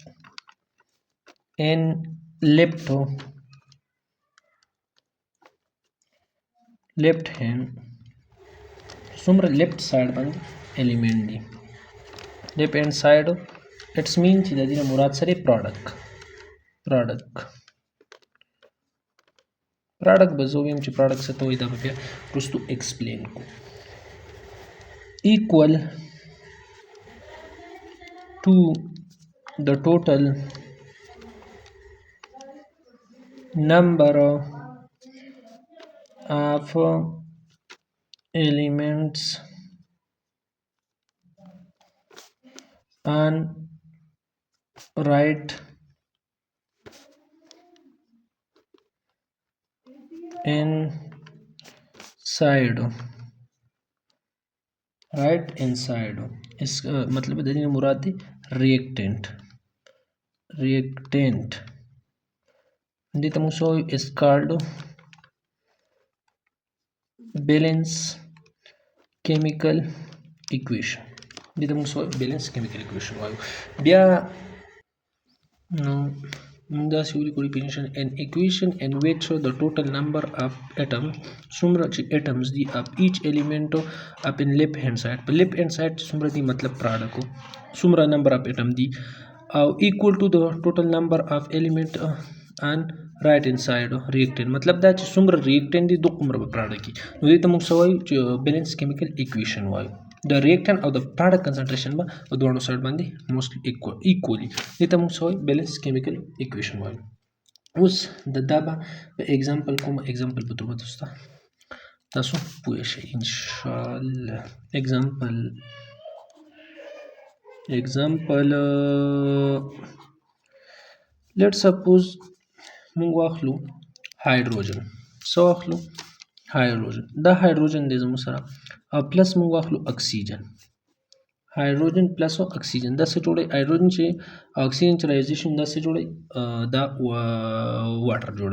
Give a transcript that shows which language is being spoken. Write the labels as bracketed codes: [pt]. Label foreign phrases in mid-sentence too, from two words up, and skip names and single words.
[en] n left hand [ps] څومره [en] left side [ps] باندې الیمنٹ دي. [en] left hand side it's mean [ps] چې د دې نه مراد سره پروډکټ به زه ویم چې پروډکټ څه ته وایي، دا به بیا وروستو ایکسپلین کوو. [en] equal to the total number of elements on right hand side [ps] اس مطلب د دې مراد دی ریاکټنٹ دې ته موږ وایو [en] is called balance chemical equation. [ps] دې ته موږ وایو [en] balance chemical equation [ps] وایو. بیا نو موږ داسې ولیکو ډیفینیشن [en] an equation in which the total number of atoms [ps] څومره چې atoms دي [en] of each element up in left hand side [ps] په [en] left hand side [ps] څومره دي مطلب پراډکټ څومره [en] number of atom [ps] دي او [en] equal to the total number of element on right hand side [ps] reactant مطلب دا چې څومره reactant دي دومره به پراډکټ دي. نو دې ته موږ څه وایو چې [en] balance chemical equation [ps] وایو. د reactant او د [en] product concentration [ps] به په دواړو سایډ باندې [en] mostly equally [ps] دې ته موږ څه وایو [en] balance chemical equation [ps] وایو. اوس دا به په example کوم example په توګه تاسو پوه شئ ان شاء الله. [en] example let's suppose [ps] موږ واخلو هایدروجن. څه واخلو؟ هایدروجن. دا هایدروجن دی زموږ سره او پلس موږ واخلو اکسیجن. هایدروجن پلس او اکسیجن دا څه جوړوي؟ هایدروجن چې اکسیجن چې رایزیشن دا څه جوړوي؟ دا واټر جوړوي.